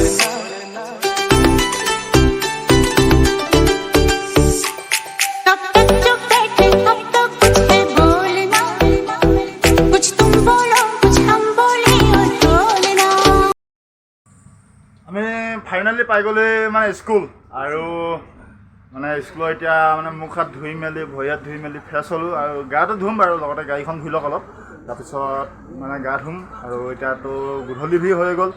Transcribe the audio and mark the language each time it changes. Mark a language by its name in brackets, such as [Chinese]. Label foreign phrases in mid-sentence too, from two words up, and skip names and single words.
[Hindi] कब तक चुप बैठे अब तो कुछ है बोलना कुछ तुम बोलो कुछ हम बोले और बोलना [Assamese] আমি ফাইনেলি পাই গ'লে মানে স্কুল আৰু মানে স্কুলৰ এতিয়া মানে মুখ হাত ধুই মেলি ভৰি হাত ধুই মেলি ফ্ৰেছ হ'লোঁ আৰু গাটো ধুম বাৰু লগতে গাড়ীখন ধুই লওক অলপ তাৰপিছত মানে গা ধুম আৰু এতিয়াতো গধূলি ভি হৈ গ'ল